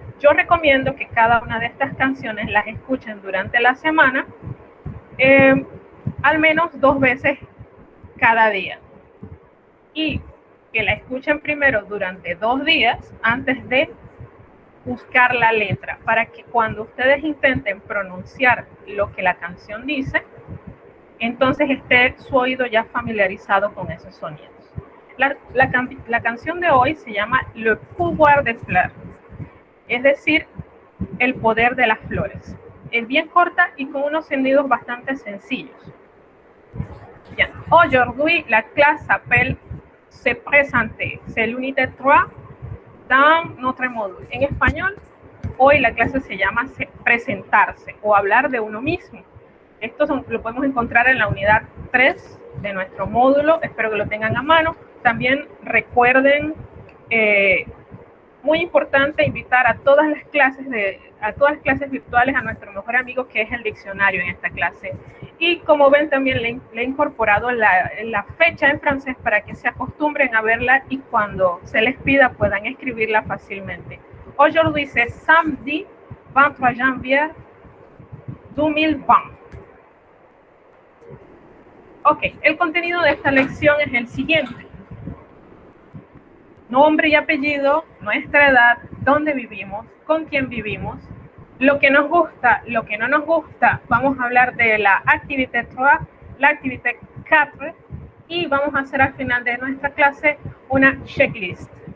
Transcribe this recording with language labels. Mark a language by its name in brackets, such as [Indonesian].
[Spanish] Yo recomiendo que cada una de estas canciones las escuchen durante la semana, al menos 2 veces cada día, y que la escuchen primero durante 2 días antes de buscar la letra, para que cuando ustedes intenten pronunciar lo que la canción dice, entonces esté su oído ya familiarizado con esos sonidos. La canción de hoy se llama Le pouvoir des fleurs, es decir, el poder de las flores. Es bien corta y con unos sonidos bastante sencillos. Bien. [French] Aujourd'hui, la classe s'appelle Se présenter. C'est l'unité 3 dans notre módulo. [Spanish] En español, hoy la clase se llama presentarse o hablar de uno mismo. Esto lo podemos encontrar en la unidad 3 de nuestro módulo. Espero que lo tengan a mano. También recuerden, muy importante, invitar a todas las clases virtuales a nuestro mejor amigo, que es el diccionario en esta clase. Y como ven, también le he incorporado la fecha en francés para que se acostumbren a verla y cuando se les pida puedan escribirla fácilmente. [French] Aujourd'hui, c'est samedi 23 janvier 2020. [Spanish] Ok, el contenido de esta lección es el siguiente. Nombre y apellido, nuestra edad, dónde vivimos, con quién vivimos, lo que nos gusta, lo que no nos gusta. Vamos a hablar de la activité 3, la activité 4 y vamos a hacer al final de nuestra clase una checklist.